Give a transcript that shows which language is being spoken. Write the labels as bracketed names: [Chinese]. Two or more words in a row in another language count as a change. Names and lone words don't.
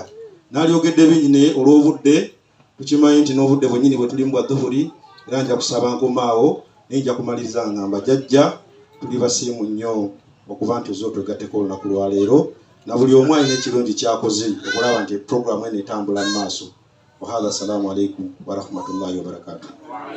[Ganda] Nalyogedde bingi naye olw'obudde tukimanyi nti n'obudde bwennyini bwe tuli mu bwa dhuhuri, era nja kusaba nkomaawo naye nja kumaliriza ngamba jjajja tuli basiimu nnyo okuba nti ozze otwegatteko olunaku lwa leero, na buli omu alina ekirungi kyakoze okulaba nti programu eno etambula mu maaso. [Arabic] وهذا، السلام عليكم ورحمة الله وبركاته.